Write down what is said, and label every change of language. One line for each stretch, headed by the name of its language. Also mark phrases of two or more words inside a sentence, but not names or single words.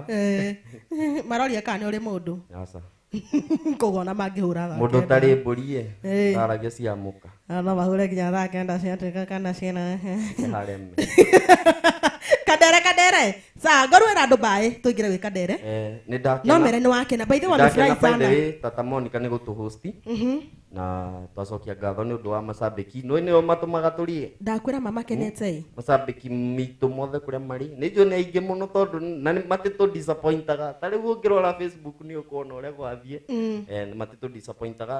Kikuyu: Maroria kana ũrĩ mũndũ. Yasa. Kogona mangĩhũra thaa. Mũndũ tarĩ mbũri aragia ciamũka. No mahũre nginya thaa kenda ciatĩka kana ciana. Hareme. Kadere. Sa ngorwera andũ bae tũingĩre wĩ Kadere. Nĩ ndakena. No mere nĩ wakena.
English: By the way
Swahili: wanafurahi sana.
Kikuyu: Tata Monica nĩ gũtũhosti. Na twacokia ngatho nĩ ũndũ wa macambĩki. Nĩo matũmaga tũrie. Ndakwĩra mama kenete. Macambĩki mitũ mothe kũrĩa marĩ. Nĩ njũĩ nĩ aingĩ mũno tondũ na matĩtũ disappointaga. Tarĩ ũngĩrora Facebook nĩ ũkuona ũrĩa gwathiĩ. Matĩtũ disappointaga.